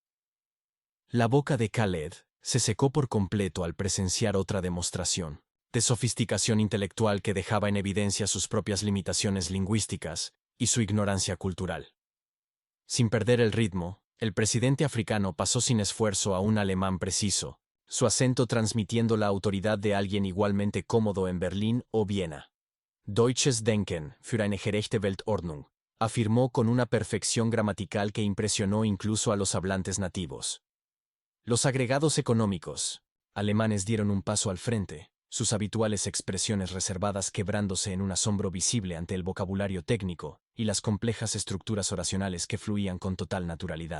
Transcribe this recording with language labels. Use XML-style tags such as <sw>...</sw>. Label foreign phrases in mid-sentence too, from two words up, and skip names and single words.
<es>La boca de Khaled se secó por completo al presenciar otra demostración de sofisticación intelectual que dejaba en evidencia sus propias limitaciones lingüísticas y su ignorancia cultural. Sin perder el ritmo, el presidente africano pasó sin esfuerzo a un alemán preciso, su acento transmitiendo la autoridad de alguien igualmente cómodo en Berlín o Viena.</es> <de>Deutsches Denken für eine gerechte Weltordnung,</de> <es>afirmó con una perfección gramatical que impresionó incluso a los hablantes nativos. Los agregados económicos alemanes dieron un paso al frente, sus habituales expresiones reservadas quebrándose en un asombro visible ante el vocabulario técnico y las complejas estructuras oracionales que fluían con total naturalidad.</es>